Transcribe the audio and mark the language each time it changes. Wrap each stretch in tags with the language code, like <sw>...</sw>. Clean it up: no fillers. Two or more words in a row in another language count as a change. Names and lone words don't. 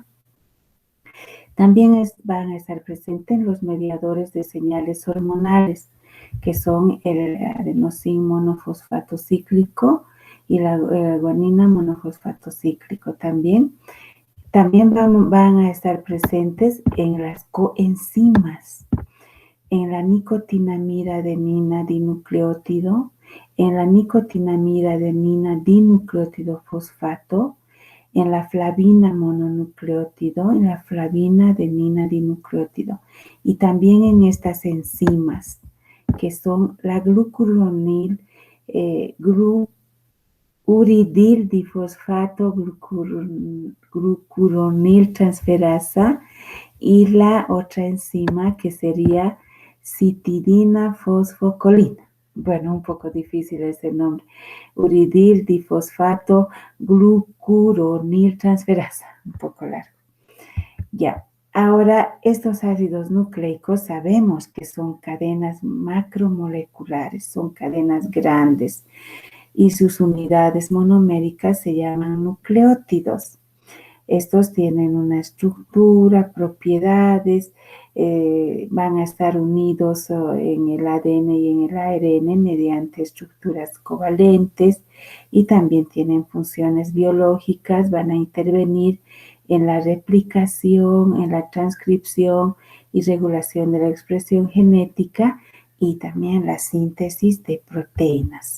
<es>También van a estar presentes los mediadores de señales hormonales, que son el adenosin monofosfato cíclico y la guanina monofosfato cíclico también. También van a estar presentes en las coenzimas, en la nicotinamida adenina dinucleótido, en la nicotinamida adenina dinucleótido fosfato, en la flavina mononucleótido, en la flavina adenina dinucleótido, y también en estas enzimas, que son la glucuronil, uridil difosfato glucuronil transferasa, y la otra enzima que sería citidina fosfocolina. Bueno, un poco difícil ese nombre. Uridil difosfato glucuronil transferasa. Un poco largo. Ya. Ahora, estos ácidos nucleicos sabemos que son cadenas macromoleculares, son cadenas grandes, y sus unidades monoméricas se llaman nucleótidos. Estos tienen una estructura, propiedades, van a estar unidos en el ADN y en el ARN mediante estructuras covalentes, y también tienen funciones biológicas, van a intervenir en la replicación, en la transcripción y regulación de la expresión genética, y también la síntesis de proteínas.</es>